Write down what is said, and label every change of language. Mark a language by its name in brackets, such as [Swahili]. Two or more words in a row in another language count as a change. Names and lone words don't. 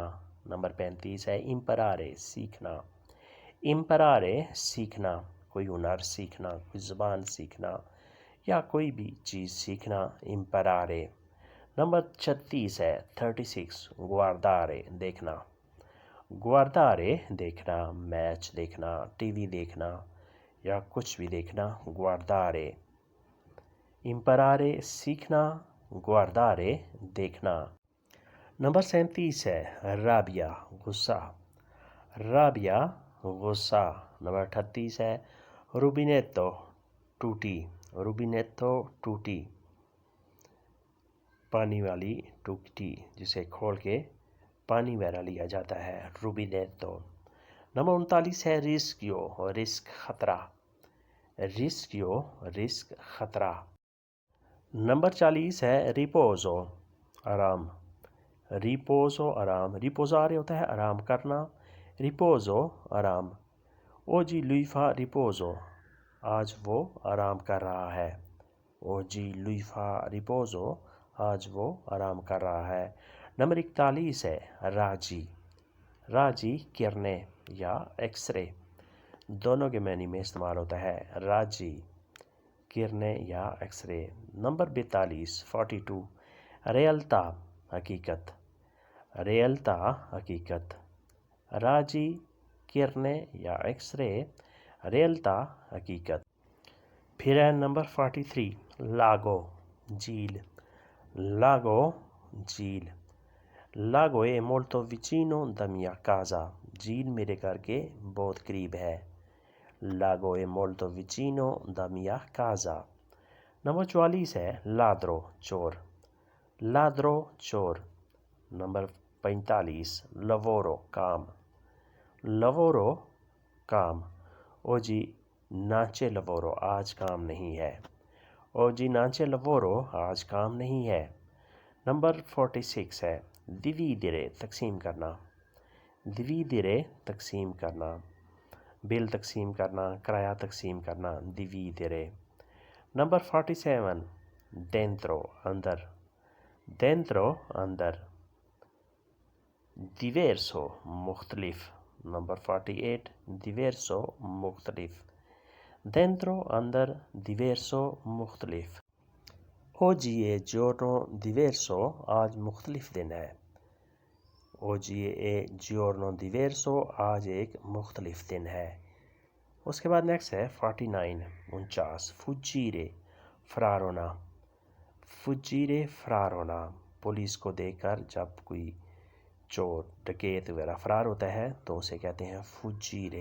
[Urdu] نمبر 35 ہے imparare سیکھنا، imparare سیکھنا، کوئی ہنر سیکھنا، کوئی زبان سیکھنا یا کوئی بھی چیز سیکھنا، imparare۔ نمبر 36 ہے 36 guardare دیکھنا، guardare دیکھنا، میچ دیکھنا، ٹی وی دیکھنا یا کچھ بھی دیکھنا، guardare۔ imparare سیکھنا، guardare دیکھنا۔ نمبر 37 ہے rabbia غصہ، rabbia غصہ۔ نمبر 38 ہے rubinetto ٹوٹی، rubinetto ٹوٹی، پانی والی ٹوٹی جسے کھول کے پانی وغیرہ لیا جاتا ہے، rubinetto۔ نمبر 39 ہے rischio رسک خطرہ، rischio رسک خطرہ۔ نمبر 40 ہے riposo آرام، riposo آرام، riposare ہوتا ہے آرام کرنا، riposo آرام۔ [Italian] oggi lui fa riposo [Urdu] آج وہ آرام کر رہا ہے، [Italian] oggi lui fa riposo [Urdu] آج وہ آرام کر رہا ہے۔ نمبر 41 ہے راجی، راجی کرنے یا ایکس رے، دونوں کے معنی میں استعمال ہوتا ہے، راجی کرنے یا ایکس رے۔ نمبر 42 ریلتا حقیقت، ریلتا حقیقت، راجی کرنے یا ایکس رے، ریلتا حقیقت۔ پھر ہے نمبر 43 [Italian] لاگو جھیل، لاگو جھیل، لاگو è molto vicino da mia casa [Urdu] جھیل میرے گھر کے بہت قریب ہے، [Italian] لاگو è molto vicino da mia casa۔ [Urdu] نمبر 44 ہے لادرو چور، لادرو چور۔ نمبر 45 lavoro کام، lavoro کام، [Italian] oggi non c'è lavoro [Urdu] آج کام نہیں ہے، [Italian] oggi non c'è lavoro [Urdu] آج کام نہیں ہے۔ نمبر 46 ہے dividere تقسیم کرنا، dividere تقسیم کرنا، بل تقسیم کرنا، کرایہ تقسیم کرنا، dividere۔ نمبر 47 dentro اندر، dentro اندر، diverso مختلف۔ نمبر 48 diverso مختلف، dentro اندر، diverso مختلف۔ [Italian] oggi è giorno diverso [Urdu] آج مختلف دن ہے، [Italian] oggi è giorno diverso [Urdu] آج ایک مختلف دن ہے۔ اس کے بعد نیکسٹ ہے 49 fuggire فرار ہونا، fuggire فرار ہونا، پولیس کو دیکھ کر جب کوئی چور ڈکیت وغیرہ فرار ہوتا ہے تو اسے کہتے ہیں fuggire۔